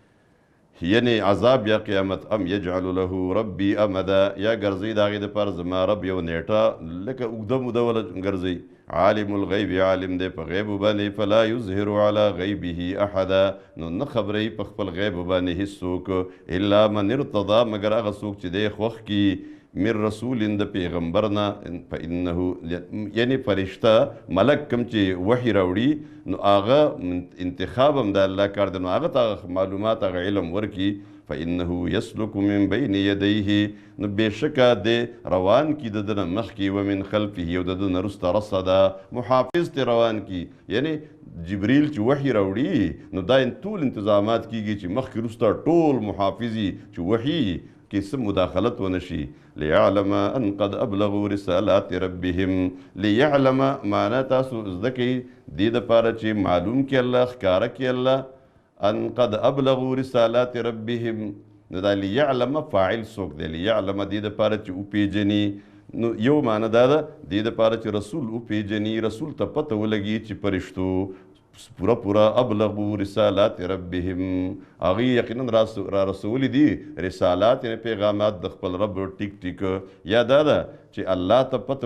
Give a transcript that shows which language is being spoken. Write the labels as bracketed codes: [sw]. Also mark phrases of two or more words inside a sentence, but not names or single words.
[ps] یعنی عذاب یا قیامت [ar] ام یجعل له ربی امدا [ps] یا ګرځوي د هغې دپاره زما رب یو نیټه لکه اوږده موده وله ګرځوي [ar] عالم الغیب [ps] عالم دی په غیبو باندې [ar] فلا یظهر علی غیبه احدا [ps] نو نه خبروي په خپل غیب باندې هېڅوک [ar] الا من ارتضا [ps] مګر هغه څوک چې دی خوښ کي [ar] من رسول [ps] د پیغمبر نه فانه یعنی فرشته ملک کوم چې وحی راوړي نو هغه انتخاب هم د الله کار دی نو هغه ته معلومات هغه علم ورکي [ar] فانه یسلک من بین یدیه [ps] نو بېشکه دی روان کی د ده نه مخکې [ar] ومن خلفه [ps] او د ده نه وروسته رصدا محافظ ترې روان کی یعنی جبریل چې وحی راوړي نو دا ټول انتظامات کیږي چې مخکې وروسته ټول محافظي چې وحی کې څه مداخلت ونه شي [ar] لیعلم ان قد ابلغوا رسالات ربهم [ps] لیعلم معنا تاسو زده کوئ دې دپاره چې معلوم کړي الله ښکاره کړي الله [ar] ان قد ابلغوا رسالات ربهم [ps] نو دا لیعلم فاعل څوک دی لیعلم دې دپاره چې وپېژني نو یو معنی دا ده دې دپاره چې رسول وپېژني رسول ته پته ولګي چې فرشتو پورا [ar] ابلغو رسالات ربهم [ps] هغوی یقینا را رسولی دي رسالات یعنی پیغامات د خپل رب ټیک ټیک یا دا ده چې الله ته پته